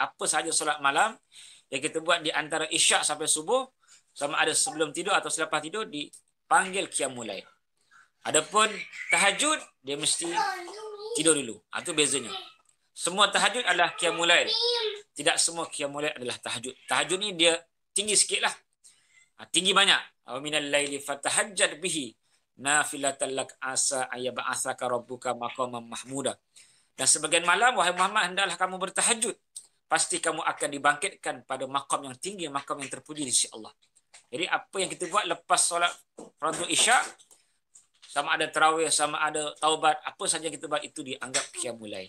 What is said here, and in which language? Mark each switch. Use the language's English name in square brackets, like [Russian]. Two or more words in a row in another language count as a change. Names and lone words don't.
[Malay] Apa sahaja solat malam yang kita buat di antara isyak sampai subuh, sama ada sebelum tidur atau selepas tidur, dipanggil qiyamul lail. Adapun tahajud, dia mesti tidur dulu. Itu bezanya. Semua tahajud adalah qiyamul lail. Tidak semua qiyamul lail adalah tahajud. Tahajud ni dia tinggi sikit lah. Tinggi banyak. [Arabic] ومن الليل فتهجد به نافلة لك عسى أن يبعثك ربك مقاما محمودا. [Malay] Dan sebagian malam, wahai Muhammad, hendaklah kamu bertahajud. Pasti kamu akan dibangkitkan pada maqam yang tinggi, maqam yang terpuji di sisi Allah. Jadi apa yang kita buat lepas solat fardu isyak, sama ada tarawih, sama ada taubat, apa saja kita buat itu dianggap qiyamul lail.